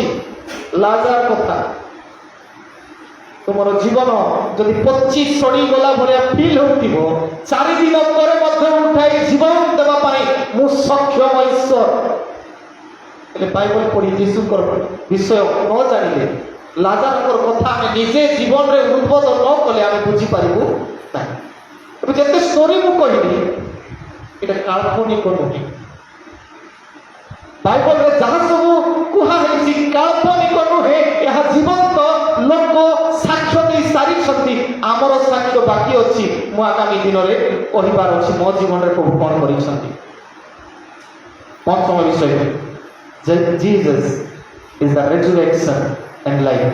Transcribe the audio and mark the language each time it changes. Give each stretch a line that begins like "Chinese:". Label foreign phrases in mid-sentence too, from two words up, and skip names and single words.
Odia: ଲାଜାର କଥା, ତୁମର ଜୀବନ ଯଦି ପଚି ସଢି ଗଲା ଭଳିଆ ଫିଲ୍ ହେଉଥିବ 4 ଦିନ ପରେ ମଧ୍ୟ ଉଠାଇ ଜୀବନ ଦେବା ପାଇଁ ମୁଁ ସକ୍ଷମ ଈଶ୍ୱର। ହେଲେ ବାଇବଲ ପଢି ଯୀଶୁଙ୍କର ବିଷୟ ନ ଜାଣିଲେ ଲାଜାରଙ୍କର କଥା ଆମେ ନିଜେ ଜୀବନରେ ଉଦ୍ଭବ ନ କଲେ ଆମେ ବୁଝିପାରିବୁ ନାହିଁ। ଏବେ ଯେତେ ଷ୍ଟୋରି ମୁଁ କହିଲି ଏଟା କାଳ୍ପନିକ ନହେ। বাইবেলରେ ଯାହା ସବୁ କୁହାହେଇଛି କାଳ୍ପନିକ ନୁହେଁ, ଏହା ଜୀବନ୍ତ ଲୋକ ସାକ୍ଷ୍ୟ ଦେଇ ସାରିଛନ୍ତି। ଆମର ସାକ୍ଷ୍ୟ ବାକି ଅଛି। ମୁଁ ଆଗାମୀ ଦିନରେ କହିବାର ଅଛି ମୋ ଜୀବନରେ ପ୍ରଭୁ କ'ଣ କରିଛନ୍ତି। ପଞ୍ଚମ ବିଷୟ ଯେ
English: Jesus is the resurrection and life.